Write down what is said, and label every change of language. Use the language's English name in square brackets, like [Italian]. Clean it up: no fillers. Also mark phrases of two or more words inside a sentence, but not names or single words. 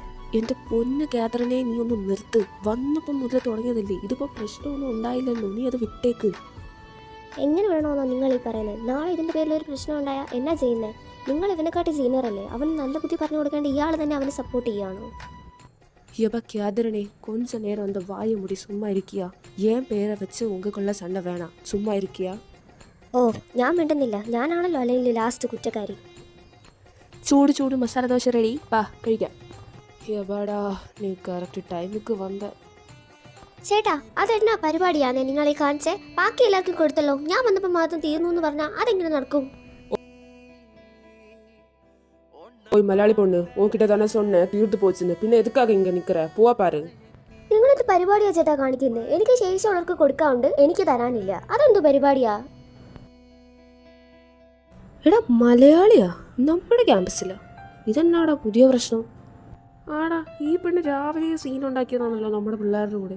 [Malayalam] എൻ്റെ പൊന്ന് കാതറിനെ, നീ ഒന്ന് നിർത്ത്. വന്നപ്പം മുതൽ തുടങ്ങിയതല്ലേ, ഇതിപ്പോൾ പ്രശ്നമൊന്നും ഉണ്ടായില്ലല്ലോ, നീ അത് വിട്ടേക്ക്. എങ്ങനെ വേണമെന്നോ നിങ്ങൾ ഈ പറയുന്നത്? നാളെ ഇതിൻ്റെ പേരിൽ ഒരു പ്രശ്നം ഉണ്ടായാൽ എന്നാ ചെയ്യുന്നത്? നിങ്ങൾ ഇവനെക്കാട്ടി സീനിയർ അല്ലേ? അവന് നല്ല ബുദ്ധി പറഞ്ഞു കൊടുക്കേണ്ട ഇയാൾ തന്നെ അവനെ സപ്പോർട്ട് ചെയ്യുകയാണോ? [Tamil] யப்பா கேதரனே, கொஞ்ச நேரம் அந்த வாயை முடி சும்மா இருக்கியா? ஏன் பேரை வச்சு உங்களுக்குள்ள சண்டை வேணாம், சும்மா இருக்கியா? [Malayalam] ഓ ഞാൻ മിണ്ടുന്നില്ല, ഞാനാണല്ലോ അല്ലെങ്കിൽ ലാസ്റ്റ് കുറ്റക്കാരി. ചൂട് ചൂട് മസാല ദോശ റെഡി, വാ കഴിക്കാം. [Tamil] யப்பாடா நீ [English] correct time [Tamil] വന്ന. [Malayalam] ചേട്ടാ അതെന്നാ പരിപാടിയാണേ നിങ്ങളീ കാണിച്ചേ? ബാക്കി എല്ലാവർക്കും കൊടുത്തല്ലോ, ഞാൻ വന്നപ്പോൾ മാത്രം തീർന്നു എന്ന് പറഞ്ഞാൽ അതെങ്ങനെ നടക്കും? [Tamil] ஓய் மலையாளி பொண்ணு, உன்கிட்ட தானே சொன்னேன் தீர்த்து போச்சுன்னு, பின்ன எதுக்காக இங்கே நிற்கிற? போவா பாரு. [Malayalam] നിങ്ങളത് പരിപാടിയാ ചേട്ടാ കാണിക്കുന്നത്? എനിക്ക് ശേഷിയുള്ളവർക്ക് കൊടുക്കാറുണ്ട്, എനിക്ക് തരാനില്ല. അതെന്തു പരിപാടിയാ? എടാ മലയാളിയാ നമ്മുടെ ക്യാമ്പസിലാ, ഇതെന്നാടാ പുതിയ പ്രശ്നം? ആടാ ഈ പെണ്ണ് രാവിലെ സീൻ ഉണ്ടാക്കിയതാണല്ലോ നമ്മുടെ പിള്ളേരുടെ കൂടെ.